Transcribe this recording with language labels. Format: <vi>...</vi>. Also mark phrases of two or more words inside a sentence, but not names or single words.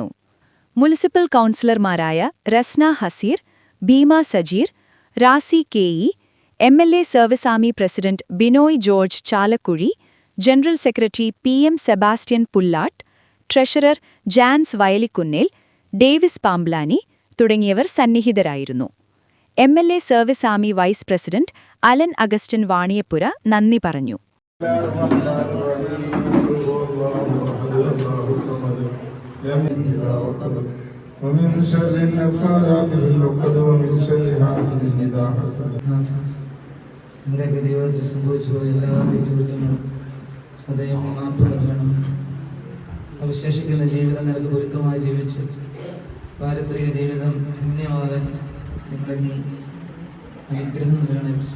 <ml>മുനിസിപ്പൽ കൗൺസിലർമാരായ റസ്ന ഹസീർ, ബീമ സജീർ, റാസി KE, എംഎൽഎ സർവീസ് ആർമി പ്രസിഡന്റ് ബിനോയ് ജോർജ് ചാലക്കുഴി,</ml> <en>general secretary</en> <ml>PM സെബാസ്റ്റ്യൻ പുല്ലാട്ട്, ട്രഷറർ ജാൻസ് വയലിക്കുന്നേൽ, ഡേവിസ് പാംബ്ലാനി തുടങ്ങിയവർ സന്നിഹിതരായിരുന്നു. എംഎൽഎ സർവീസ് ആർമി</ml> <en>vice president</en> <ml>അലൻ അഗസ്റ്റിൻ വാണിയപ്പുര നന്ദി പറഞ്ഞു.</ml> <ar>ومن شر النفاثات في العقد ومن شر حاسد إذا حسد.</ar> <ml>നമ്മുടെയൊക്കെ ജീവിതത്തിൽ സംഭവിച്ചു പോയ എല്ലാ തെറ്റുകുറ്റങ്ങളും സദയം മാപ്പ് നൽകണം. അവശേഷിക്കുന്ന ജീവിതം നിനക്ക് പൊരുത്തമായി ജീവിച്ച് പാരത്രിക ജീവിതം ധന്യമാകാൻ നിങ്ങളെ നീ അനുഗ്രഹം നൽകണേ.</ml>